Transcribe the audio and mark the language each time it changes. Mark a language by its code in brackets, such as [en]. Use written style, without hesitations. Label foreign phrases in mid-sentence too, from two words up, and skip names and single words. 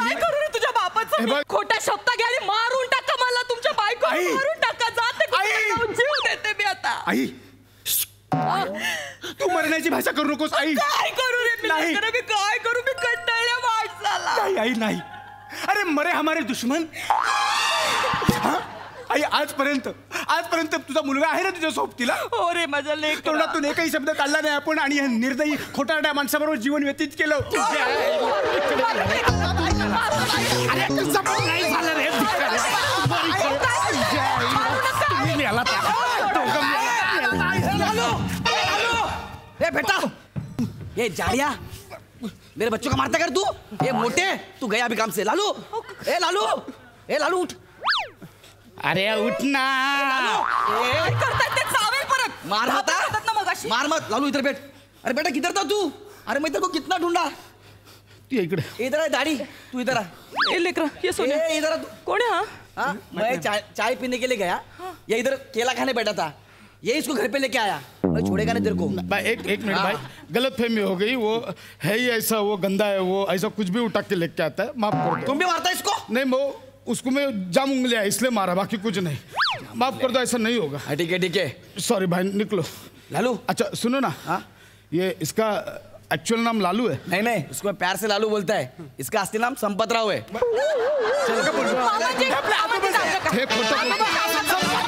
[mr] काय ही- करू रे तुझ्या हे बापाचं? बघ. खोटा शब्द घ्या आणि मारून टाका मला. तुमच्या बायको आई. मारून टाका. जाते आई. जीव देते मी आता. आई तू मरण्याची भाषा करू नकोस. आई काय करू रे मी? नाही. लेकरं, मी काय करू? मी कंटाळल्या माणसाला. नाही आई नाही. [hi] अरे मरे हमारे दुश्मन. [mr] हा? आई आजपर्यंत तुझा मुलगा आहे ना तुझ्या सोबतीला? हो रे माझा लेक. तोंडातून एकही शब्द काढला नाही आपण आणि या निर्दयी खोटारड्या माणसाबरोबर जीवन व्यतीत केलं. अरे तुझं पण नाही झालं रे, भिकार आहे. तुम्ही मेला त्या. दोघं मेला. [hi] ए बेटा, ये जाड़िया, मेरे बच्चों का मारता कर तू. ये मोटे, तू गया अभी काम से. लालू, ए लालू उठ. अरे उठ ना. [mr] काय करतायत ते? चावेल परत. मार हातात होता, येतात ना मगाशी. [hi] मार मत. लालू इधर बैठ. अरे बेटा किधर था तू? अरे मैं तेरे को कितना ढूंढा. [mr] तू इकडे. [hi] इधर है दाढ़ी, तू इधर आ. [mr] ए लेकरं, ये सोने. [hi] ए इधर आ तू. [mr] कोण आहे हा? [hi] हाँ, मैं चाय पीने के लिए गया. ये इधर केला खाने बैठा था. ये इसको घर पे लेके आया. मैं छोड़ेगा नहीं तेरे को. भाई एक मिनट भाई, गलत फहमी हो गई. वो है ही ऐसा, वो गंदा है, वो ऐसा कुछ भी उठा के लेके आता है. माफ कर दो. तुम भी मारता है इसको? नहीं, वो उसको मैं जाम उंगलियां इसलिए मारा, बाकी कुछ नहीं. माफ कर दो, ऐसा नहीं होगा. हाँ, ठीक है. सॉरी भाई, निकलो. लालू. अच्छा सुनो ना, हाँ? ये इसका एक्चुअल नाम लालू है. नहीं, उसको प्यार से लालू बोलता है. इसका असली नाम संपतराव है. [mr] मामाजी, मामाजी, जाऊ नका. हे खोटं बोलतो.